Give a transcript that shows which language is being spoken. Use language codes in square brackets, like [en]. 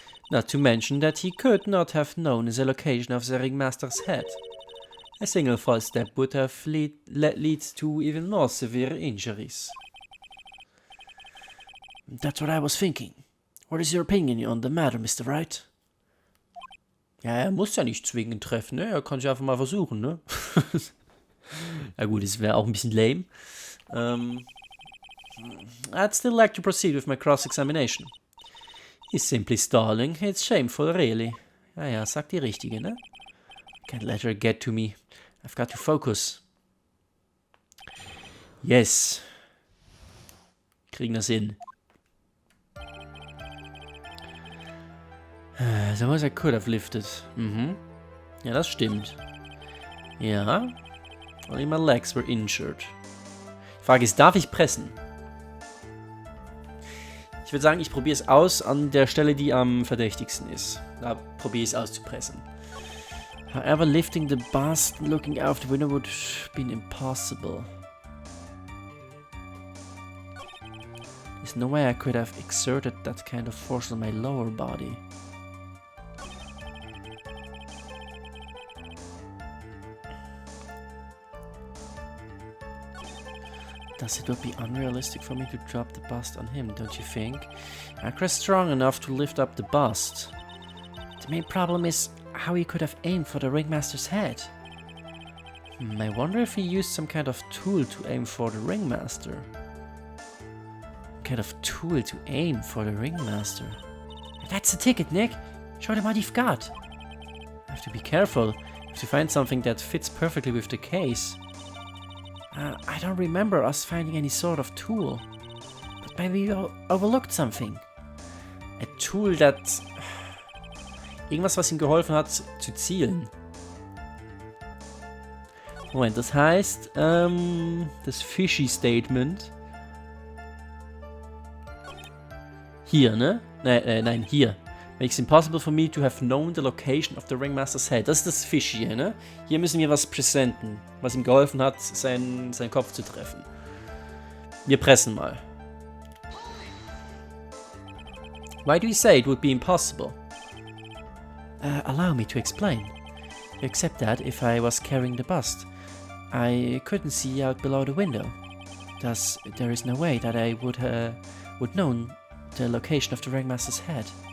[en] Not to mention that he could not have known the location of the Ringmaster's head. A single false step would have lead to even more severe injuries. That's what I was thinking. What is your opinion on the matter, Mr. Wright? [de] Ja, er muss ja nicht zwingend treffen, ne? Er kann sich einfach mal versuchen, ne? Ja gut, das wäre auch ein bisschen lame. [en] I'd still like to proceed with my cross-examination. He's simply stalling. It's shameful, really. [de] Ja, sagt die Richtige, ne? [en] Can't let her get to me. I've got to focus. [de] Yes. Kriegen das hin. [en] Suppose I could have lifted. [de] Ja, das stimmt. Ja. [en] Only my legs were injured. [de] Die Frage ist, darf ich pressen? Ich würde sagen, ich probiere es aus an der Stelle, die am verdächtigsten ist. Da probiere ich es auszupressen. [en] However, lifting the bust and looking out the window would have been impossible. There's no way I could have exerted that kind of force on my lower body. Thus it would be unrealistic for me to drop the bust on him, don't you think? Akra's strong enough to lift up the bust. The main problem is how he could have aimed for the ringmaster's head. I wonder if he used some kind of tool to aim for the ringmaster. Kind of tool to aim for the ringmaster. That's the ticket, Nick. Show them what you've got. I have to be careful. I have to find something that fits perfectly with the case. I don't remember us finding any sort of tool. But maybe we overlooked something. A tool that... [de] Irgendwas, was ihm geholfen hat, zu zielen. Moment, das heißt, das Fishy Statement. Hier, ne? Nein, hier. [en] Makes it impossible for me to have known the location of the ringmaster's head. [de] Das ist das Fishy, ne? Hier müssen wir was präsenten, was ihm geholfen hat, seinen Kopf zu treffen. Wir pressen mal. [en] Why do you say it would be impossible? Allow me to explain. Except that if I was carrying the bust, I couldn't see out below the window. Thus, there is no way that I would know the location of the ringmaster's head.